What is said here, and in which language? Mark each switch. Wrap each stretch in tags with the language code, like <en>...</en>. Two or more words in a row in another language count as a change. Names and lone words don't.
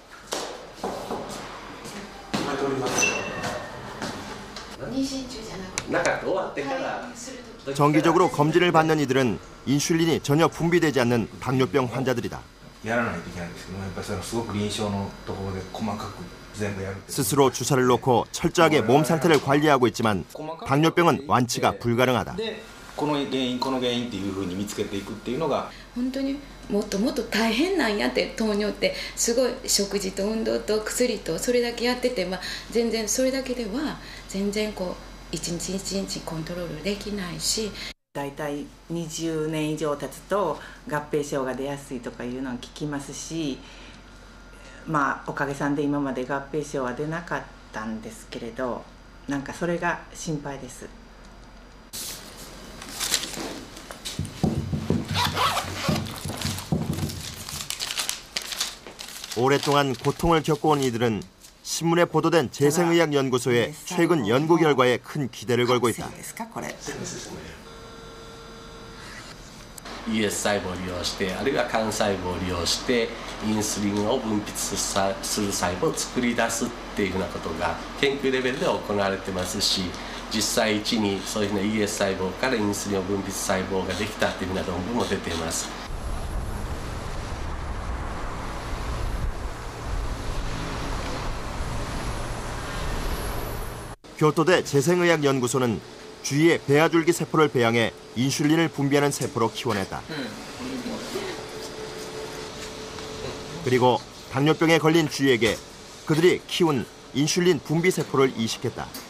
<ko>정기적으로 검진을 받는 이들은 인슐린이 전혀 분비되지 않는 당뇨병 환자들이다. 스스로 주사를 놓고 철저하게 몸 상태를 관리하고 있지만 당뇨병은 완치가 불가능하다.</ko> <ja>本当にもっともっと大変なんやって、糖尿ってすごい食事と運動と薬とそれだけやってて、全然それだけでは全然こう一日一日コントロールできないし、だいたい20年以上経つと合併症が出やすいとかいうのは聞きますし、おかげさんで今まで合併症は出なかったんですけれど、なんかそれが心配です。</ja> <ko>오랫동안 고통을 겪어온 이들은 신문에 보도된 재생의학연구소의 최근 연구 결과에 큰 기대를 걸고 있다.</ko> <ja>ES 細胞を利用して、あるいは幹細胞を利用してインスリンを分泌する細胞を作り出すっていうようなことが研究レベルで行われてますし、実際1にそういうふうな ES 細胞からインスリンを分泌細胞ができたっていうような論文も出ています。</ja> <ko>교토대 재생의학연구소는 쥐의 배아줄기 세포를 배양해 인슐린을 분비하는 세포로 키워냈다. 그리고 당뇨병에 걸린 쥐에게 그들이 키운 인슐린 분비 세포를 이식했다.</ko>